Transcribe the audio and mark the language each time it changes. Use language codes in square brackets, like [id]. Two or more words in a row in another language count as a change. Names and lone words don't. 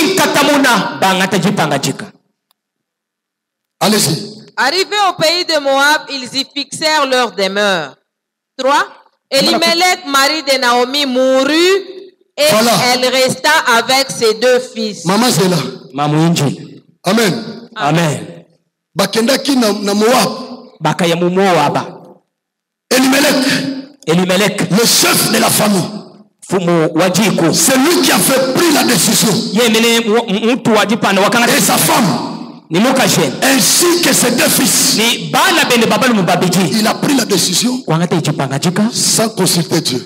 [fr] Allez-y. Arrivés au pays de Moab, ils y fixèrent leur demeure. 3. Elimelech, mari de Naomi, mourut Et voilà. Elle resta avec ses 2 fils. Maman c'est là. Amen. Amen. [ln] Bakendaki na Moab. Bakaya mu Moab. Elimelech, [fr] le chef de la famille. C'est lui qui a fait pris la décision. Et sa femme. Ainsi que ses 2 fils. Il a pris la décision sans consulter Dieu.